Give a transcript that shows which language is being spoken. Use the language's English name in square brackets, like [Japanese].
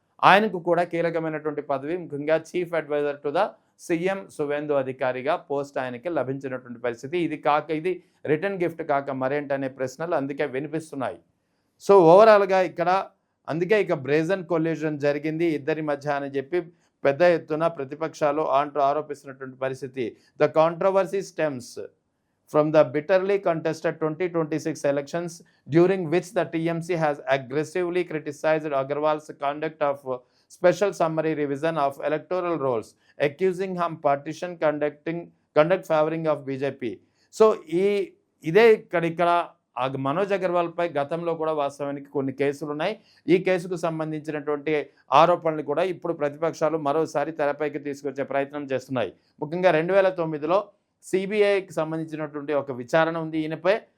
[Telugu] ఆయనకు కూడా కీలకమైనటువంటి పదవి, ముఖ్యంగా chief advisor to the CM Suvendu అధికారిగా పోస్ట్ ఆయనకి లభించినటువంటి పరిస్థితి. ఇది రిటర్న్ గిఫ్ట్ కాక మరేంటనే ప్రశ్నలు అందుకే వినిపిస్తున్నాయి. సో ఓవరాల్గా ఇక్కడ అందుకే ఇక బ్రేజన్ కొల్యూషన్ జరిగింది ఇద్దరి మధ్య అని చెప్పి పెద్ద ఎత్తున ప్రతిపక్షాలు ఆరోపిస్తున్నటువంటి పరిస్థితి. [English] The controversy stems from the bitterly contested 2026 elections during which the TMC has aggressively criticized Agarwal's conduct of special summary revision of electoral rolls, accusing him partisan conduct favoring of BJP. [Telugu] So ఇదే ఇక్కడ మనోజ్ అగర్వాల్పై గతంలో కూడా వాస్తవానికి కొన్ని కేసులు ఉన్నాయి. ఈ కేసుకు సంబంధించినటువంటి ఆరోపణలు కూడా ఇప్పుడు ప్రతిపక్షాలు మరోసారి తెరపైకి తీసుకొచ్చే ప్రయత్నం చేస్తున్నాయి. ముఖ్యంగా 2009లో సిబిఐకి సంబంధించినటువంటి ఒక విచారణ ఉంది ఈయనపై.